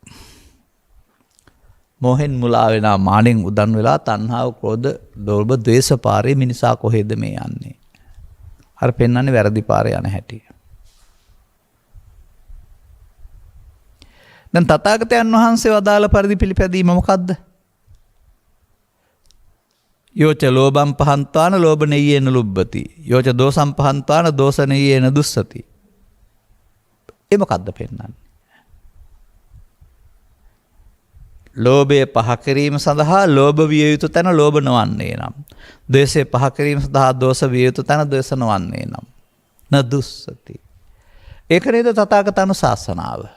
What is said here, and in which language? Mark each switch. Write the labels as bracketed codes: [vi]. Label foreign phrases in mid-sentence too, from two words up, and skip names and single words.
[si] මොහෙන් මුලා වෙනා මානෙන් උදන් වෙලා තණ්හාව ක්‍රෝධ ලෝභ ද්වේෂ පාරේ මිනිසා කොහෙද මේ යන්නේ? අර පෙන්වන්නේ වැරදි පාරේ යන හැටි. දැන් තථාගතයන් වහන්සේ වදාළ පරිදි පිළිපැදීම මොකද්ද? [pi] යෝච ලෝභම් පහන්තාන ලෝභ නෙය්‍යේන ලුබ්බති. යෝච දෝසම් පහන්තාන දෝස නෙය්‍යේන දුස්සති. [si] ඒ මොකද්ද පෙන්වන්නේ? ලෝභය පහ කිරීම සඳහා ලෝභ විය යුතු තැන ලෝභ නොවන්නේ නම්. ද්වේෂය පහ කිරීම සඳහා දෝෂ විය යුතු තැන ද්වේෂ නොවන්නේ නම්. නදුස්සති. ඒක නේද තථාගත අනුශාසනාව.